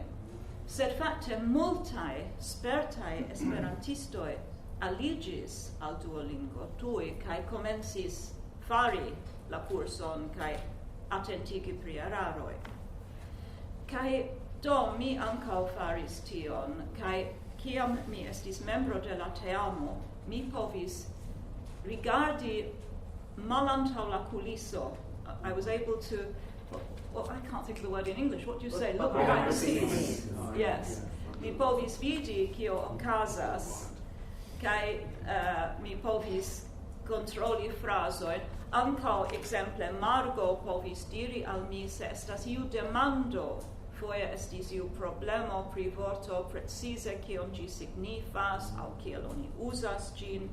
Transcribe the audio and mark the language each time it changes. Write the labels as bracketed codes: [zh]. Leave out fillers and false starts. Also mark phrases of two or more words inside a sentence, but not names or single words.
[eo] Sed fakte multaj spertaj esperantistoj aliĝis al Duolingo tuj kaj komencis fari la kurson kaj atentigi pri eraroj. Kaj do mi ankaŭ faris tion, kaj kiam mi estis membro de la teamo, mi povis rigardi malantaŭ la kuliso. [en] I was able to, I can't think of the word in English. What do you say? Look behind the scenes. Yes. [eo] Mi povis vidi kio okazas, kaj mi povis kontroli frazojn. Ankaŭ ekzemple Margo povis diri al mi se estas iu demando, foje estis iu problemo pri vorto precize kion ĝi signifas aŭ kiel oni uzas ĝin.